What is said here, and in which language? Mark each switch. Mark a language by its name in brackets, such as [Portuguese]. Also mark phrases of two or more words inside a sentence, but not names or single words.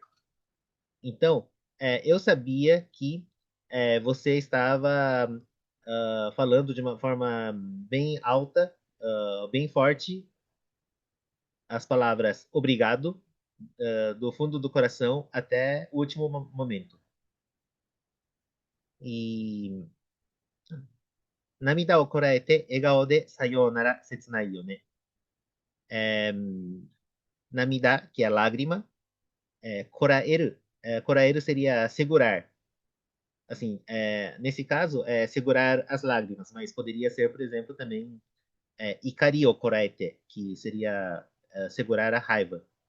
[Portuguese] Então, eu sabia que você estava falando de uma forma bem alta, bem forte, as palavras obrigado, do fundo do coração até o último momento. [Japanese] E 涙をこらえて笑顔でさようなら切ないよね。 [Portuguese] É, namida, que é lágrima, koraeru. Koraeru seria segurar. Assim, nesse caso, segurar as lágrimas, mas poderia ser, por exemplo, também [Japanese] 怒りをこらえて, [Portuguese] que seria segurar a raiva.